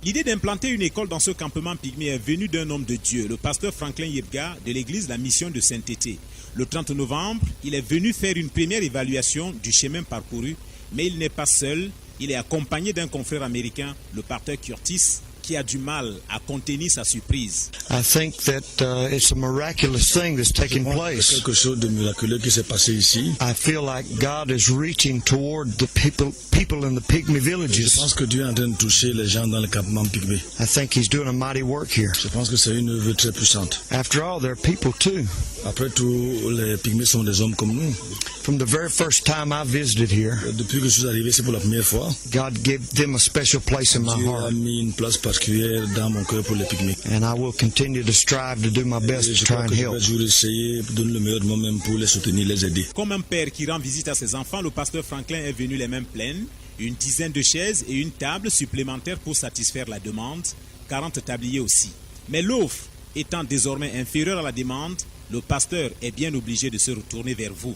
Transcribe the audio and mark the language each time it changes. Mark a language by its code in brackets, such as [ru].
[fr] L'idée d'implanter une école dans ce campement pygmée est venue d'un homme de Dieu, le pasteur Franklin Yebga de l'église La Mission de Saint-Tété. Le 30 novembre, il est venu faire une première évaluation du chemin parcouru, mais il n'est pas seul. Il est accompagné d'un confrère américain, le pasteur Curtis, qui a du mal à contenir sa surprise. [en] I think that it's a miraculous thing that's taking place. [fr] Quelque chose de miraculeux qui s'est passé ici. [en] I feel like God is reaching toward the people in the pygmy villages. [fr] Je pense que Dieu est en train de toucher les gens dans le campement pygmée. [en] I think He's doing a mighty work here. [fr] Je pense que c'est une œuvre très puissante. [en] After all, they're people too. [fr] Après tout, les pygmées sont des hommes comme nous. [en] From the very first time I visited here, [fr] depuis que je suis arrivé, c'est pour la première fois. [en] God gave them a special place in my [fr] Dieu [en] heart. [fr] a mis une place particulière dans mon cœur pour les pygmées. [en] And I will continue to strive to do my best to try and help. [fr] Je vais essayer de donner le meilleur de moi-même pour les soutenir, les aider. Comme un père qui rend visite à ses enfants, le pasteur Franklin est venu les mains pleines, une dizaine de chaises et une table supplémentaire pour satisfaire la demande, 40 tabliers aussi. Mais l'offre étant désormais inférieure à la demande, le pasteur est bien obligé de se retourner vers vous.